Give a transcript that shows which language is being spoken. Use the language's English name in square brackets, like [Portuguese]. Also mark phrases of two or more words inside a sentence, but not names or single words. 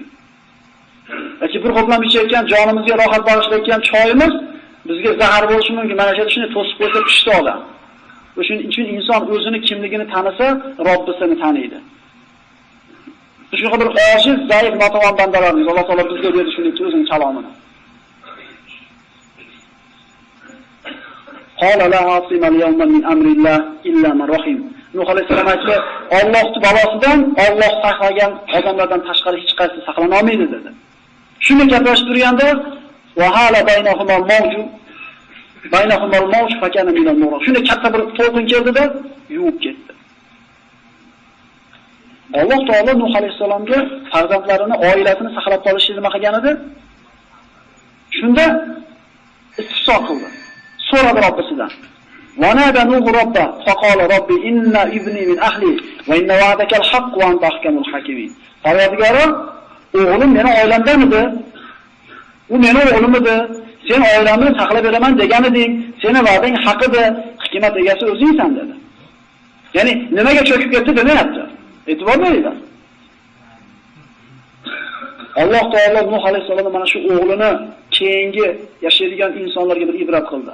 [Uzbek] Yoki bir qo'plam ichayotgan, jonimizga rohat bag'ishlayotgan choyimiz bizga zahar bo'lishi mumkin. Mana shuni to'sib qo'ysa pishdi odam. O'shuning uchun inson o'zini kimligini tanisa, Robbisini taniydi. Shunaqa bir ojiz, zaif, notavon bandalarimiz Alloh taolo bizga berdi shunday o'zining kalomini. [Arabic] قال لا عاصم اليوم من أمر الله إلا من رحم. [Uzbek] Nuh alayhisalom aytdi, Allohning balosidan Alloh saqlagan odamlardan tashqari hech qaysi saqlana olmaydi dedi. [Arabic] Shuni gaplashib turganda وحال بينهما الموج فكان من المغرقين. [Uzbek] Shunday katta bir to'lqin keldida yuvib ketdi. Alloh taolo Nuh alayhisalomga farzandlarini, oilasini saqlab qolishni nima qilgan edi? Shunda istifso qildi. [Arabic] So'radi Robbisidan. ونادى نوح ربه فقال رب إن ابني من أهلي وإن وعدك الحق وأنت أحكم الحاكمين. [Uzbek] Parvardigoro, o'g'lim meni oilamdan edi. U meni o'g'lim edi. Sen oilamni saqlab beraman degan eding. Seni va'dang haq edi. Hikmat egasi o'zingsan dedi. Ya'ni nimaga cho'kib ketdi demayapti. E'tibor bering. Alloh taolo Nuh alayhisalomga mana shu o'g'lini keyingi yashaydigan insonlarga bir ibrat qildi.